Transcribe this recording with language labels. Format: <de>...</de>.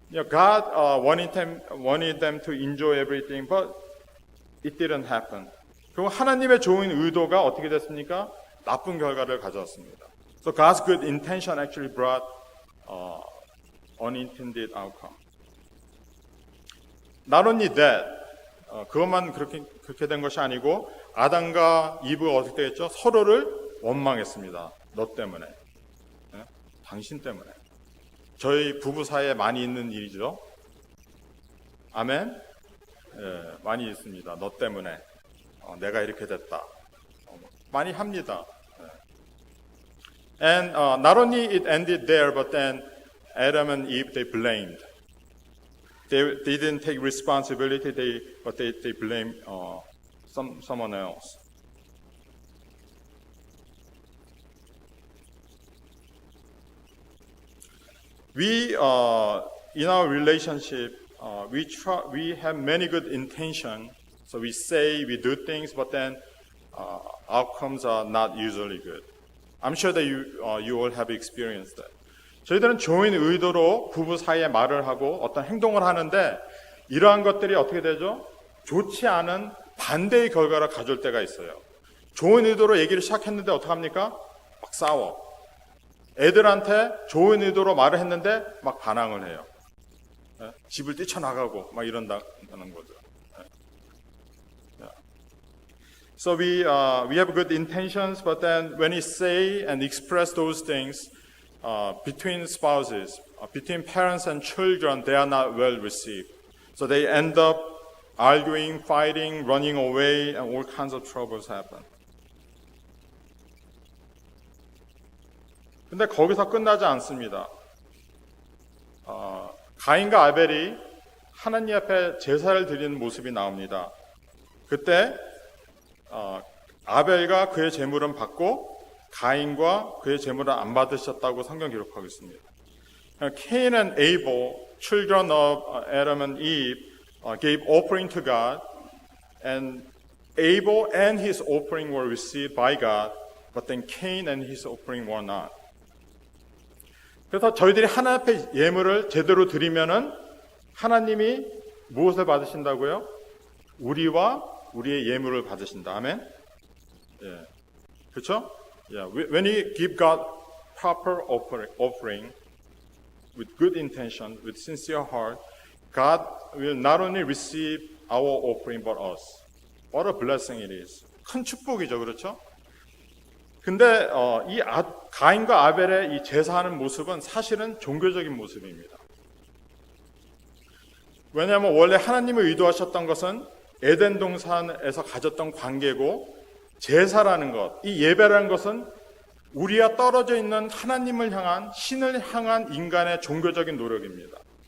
<en>God wanted them to enjoy everything, but it didn't happen.</en> <ko>그리고 하나님의 좋은 의도가 어떻게 됐습니까? 나쁜 결과를 가져왔습니다.</ko> <en>So God's good intention actually brought unintended outcome. Not only that,</en> <ko>그것만 그렇게 된 것이 아니고 아담과 이브가 어떻게 됐죠? 서로를 원망했습니다. 너 때문에, 당신 때문에. 저희 부부 사이에 많이 있는 일이죠. 아멘. 많이 있습니다. 너 때문에 내가 이렇게 됐다. 많이 합니다.</ko> <en>And not only it ended there, but then Adam and Eve, they blamed. They didn't take responsibility, but they blamed someone else. We, in our relationship, we have many good intentions. So we say, we do things, but then outcomes are not usually good. I'm sure that you all have experienced that.</en> <ko>저희들은 좋은 의도로 부부 사이에 말을 하고 어떤 행동을 하는데 이러한 것들이 어떻게 되죠? 좋지 않은 반대의 결과를 가져올 때가 있어요. 좋은 의도로 얘기를 시작했는데 어떡합니까? 막 싸워. 애들한테 좋은 의도로 말을 했는데 막 반항을 해요. 집을 뛰쳐나가고 막 이런다는 거죠.</ko> <en>So we have good intentions, but then when we say and express those things between spouses, between parents and children, they are not well received. So they end up arguing, fighting, running away, and all kinds of troubles happen.</en> <ko>근데 거기서 끝나지 않습니다. 가인과 아벨이 하나님 앞에 제사를 드리는 모습이 나옵니다. 그때 아벨과 그의 제물은 받고 가인과 그의 제물은 안 받으셨다고 성경 기록하고 있습니다.</ko> <en>Cain and Abel, children of Adam and Eve, gave offering to God, and Abel and his offering were received by God, but then Cain and his offering were not.</en> <ko>그래서 저희들이 하나님 앞에 예물을 제대로 드리면은 하나님이 무엇을 받으신다고요? 우리와 우리의 예물을 받으신다. 아멘. 예. 그렇죠? Yeah.</ko> <en>When we give God proper offering with good intention, with sincere heart, God will not only receive our offering but us. What a blessing it is.</en> <ko>큰 축복이죠, 그렇죠? 근데 이 가인과 아벨의 이 제사하는 모습은 사실은 종교적인 모습입니다. 왜냐하면 원래 하나님이 의도하셨던 것은 에덴 동산에서 가졌던 관계고, 제사라는 것, 이 예배라는 것은 우리와 떨어져 있는 하나님을 향한, 신을 향한 인간의 종교적인 노력입니다.</ko>